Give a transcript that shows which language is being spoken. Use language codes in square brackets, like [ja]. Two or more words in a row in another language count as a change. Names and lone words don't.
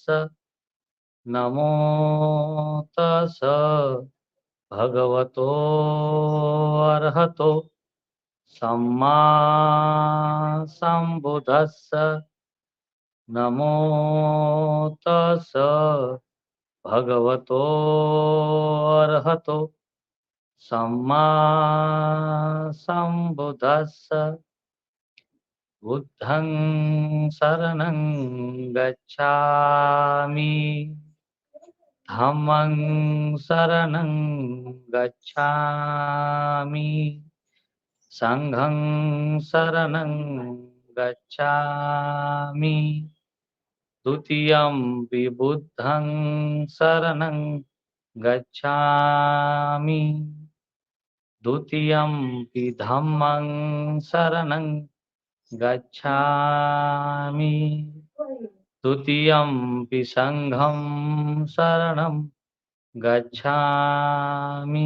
[pi] નમો તસ ભગવતો અર્હતો સમ્મા સંબુદ્ધસ્સ. નમો તસ ભગવતો અર્હતો સમ્મા સંબુદ્ધસ્સ. બુદ્ધં શરણં ગચ્છામિ ધમ્મં શરણં ગચ્છામિ સંઘં શરણં ગચ્છામિ. દ્વિતીયમ્પિ બુદ્ધં શરણં ગચ્છામિ. દ્વિતીયમ્પિ ધમ્મં શરણં ગચ્છામિ. દ્વિતીયમ્પિ સંઘં શરણં ગચ્છામિ.